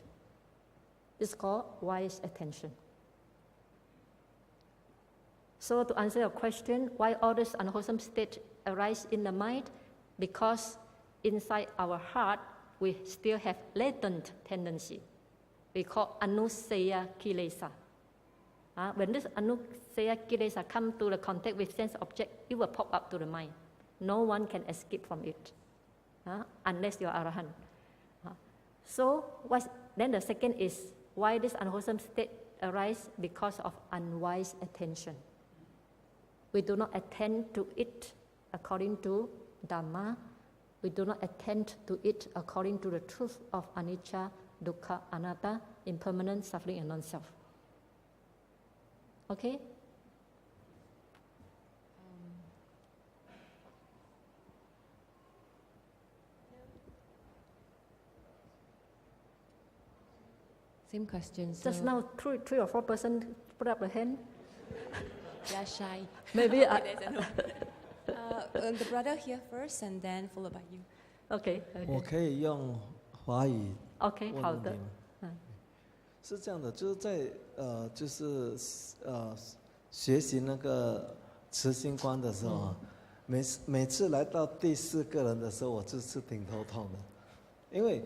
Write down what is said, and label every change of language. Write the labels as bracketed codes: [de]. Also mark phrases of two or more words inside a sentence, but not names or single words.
[en] It's called wise attention. So to answer your question, why all this unwholesome state arise in the mind? Because inside our heart, we still have latent tendency. We call [pi] anusaya kilesa. [en] When this [pi] anusaya kilesa [en] come to the contact with sense object, it will pop up to the mind. No one can escape from it, unless you are Arahant. So then the second is, why this unwholesome state arise? Because of unwise attention. We do not attend to it according to Dhamma. We do not attend to it according to the truth of [pi] anicca, dukkha, anatta, [en] impermanent, suffering, and non-self. Okay? Same question. Just now, three or four persons put up a hand. They are shy. Maybe the brother here first, and then followed by you. Okay. [zh] 我可以用华语 OK， 好的。是这样的，就是在学习那个慈心观的时候啊，每次来到第4个人的时候，我就是挺头痛的，因为